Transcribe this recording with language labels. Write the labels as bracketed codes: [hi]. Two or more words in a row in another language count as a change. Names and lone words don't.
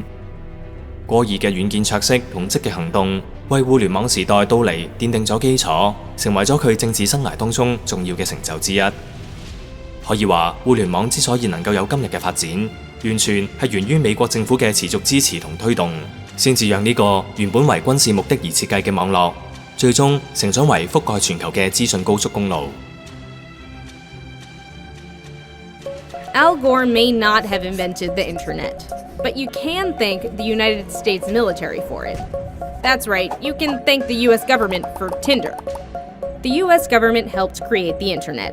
[yue] 過熱嘅軟件卓識同積極行動，為互聯網時代到嚟奠定咗基礎，成為咗佢政治生涯當中重要嘅成就之一。可以話，互聯網之所以能夠有今日嘅發展，完全係源於美國政府嘅持續支持同推動，先至讓呢個原本為軍事目的而設計嘅網絡，最終成長為覆蓋全球嘅資訊高速公路。 [en] Al Gore may not have invented the internet, but you can thank the United States military for it. That's right, you can thank the US government for Tinder. The US government helped create the internet.